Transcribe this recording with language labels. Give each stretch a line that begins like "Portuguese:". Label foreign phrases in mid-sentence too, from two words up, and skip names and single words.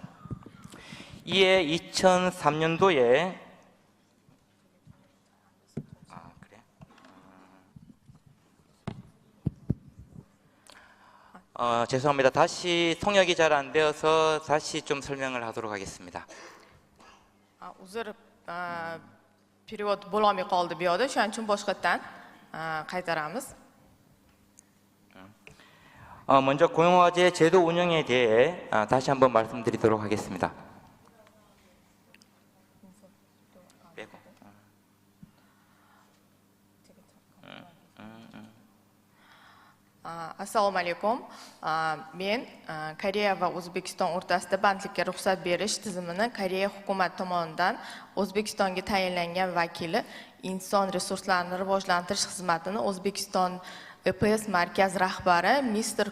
Korean: 이에 2003년도에 죄송합니다. 다시 통역이 잘 안 되어서 다시 좀 설명을 하도록 하겠습니다.
Uzbek: Uzr перевод bo'lolmay qoldi bu yoqda, shuning uchun boshqatdan qaytaramiz.
Korean: 먼저 고용화재 제도 운영에 대해 다시 한번 말씀드리도록 하겠습니다.
Uzbek: Assalomu alaykum. Men Koreya va O'zbekiston o'rtasida bandlikka ruxsat berish tizimini Koreya hukumat tomonidan O'zbekistonga tayinlangan vakili inson resurslarini rivojlantirish xizmatini O'zbekiston EPS markaz rahbari Mr.